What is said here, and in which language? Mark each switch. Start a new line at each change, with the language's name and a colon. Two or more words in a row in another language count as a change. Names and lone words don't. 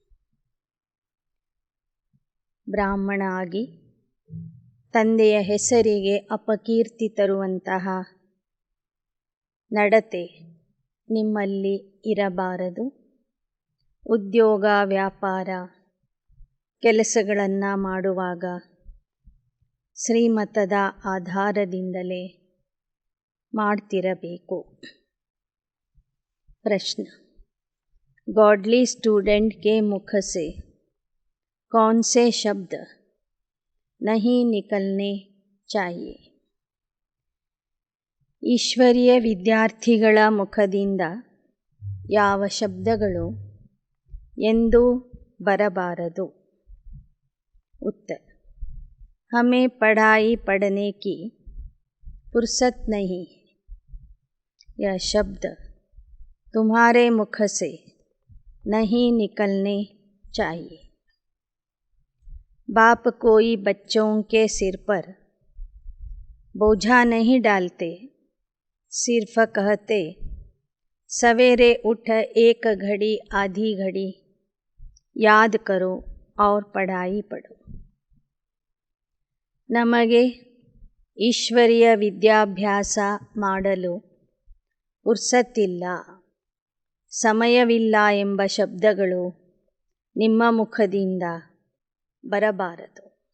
Kannada: ಬ್ರಾಹ್ಮಣ ಆಗಿ ತಂದೆಯ ಹೆಸರಿಗೆ ಅಪಕೀರ್ತಿ ತರುವಂತಹ ನಡತೆ ನಿಮ್ಮಲ್ಲಿ ಇರಬಾರದು. ಉದ್ಯೋಗ ವ್ಯಾಪಾರ ಕೆಲಸಗಳನ್ನು ಮಾಡುವಾಗ ಶ್ರೀಮತದ ಆಧಾರದಿಂದಲೇ ಮಾಡ್ತಿರಬೇಕು.
Hindi: प्रश्न:
English: godly student
Hindi: के मुख से कौन से शब्द नहीं निकलने चाहिए?
Kannada: ಈಶ್ವರೀಯ ವಿದ್ಯಾರ್ಥಿಗಳ ಮುಖದಿಂದ ಯಾವ ಶಬ್ದಗಳು ಎಂದೂ ಬರಬಾರದು?
Hindi: उत्तर: हमें पढ़ाई पढ़ने की फुर्सत नहीं है। यह शब्द तुम्हारे मुख से नहीं निकलने चाहिए. बाप कोई बच्चों के सिर पर बोझा नहीं डालते, सिर्फ कहते सवेरे उठ एक घड़ी आधी घड़ी याद करो और पढ़ाई पढ़ो.
Kannada: ನಮಗೆ ಈಶ್ವರೀಯ ವಿದ್ಯಾಭ್ಯಾಸ ಮಾಡಲು ಪುರ್ಸತ್ತಿಲ್ಲ, ಸಮಯವಿಲ್ಲ ಎಂಬ ಶಬ್ದಗಳು ನಿಮ್ಮ ಮುಖದಿಂದ ಬರಬಾರದು.